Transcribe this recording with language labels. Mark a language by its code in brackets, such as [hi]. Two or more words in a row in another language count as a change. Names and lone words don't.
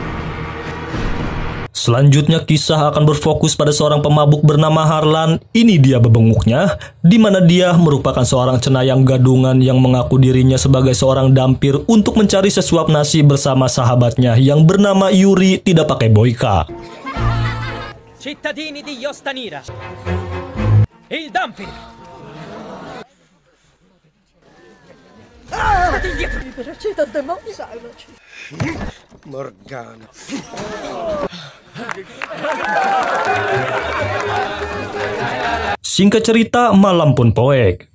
[id] Selanjutnya kisah akan berfokus pada seorang pemabuk bernama Harlan. Ini dia bebenguknya, di mana dia merupakan seorang cenayang gadungan yang mengaku dirinya sebagai seorang dampir untuk mencari sesuap nasi bersama sahabatnya yang bernama Yuri tidak pakai boyka. [it] Cittadini di Yostanira, il dampir. Morgana. [id] Singkat cerita, malam pun poek.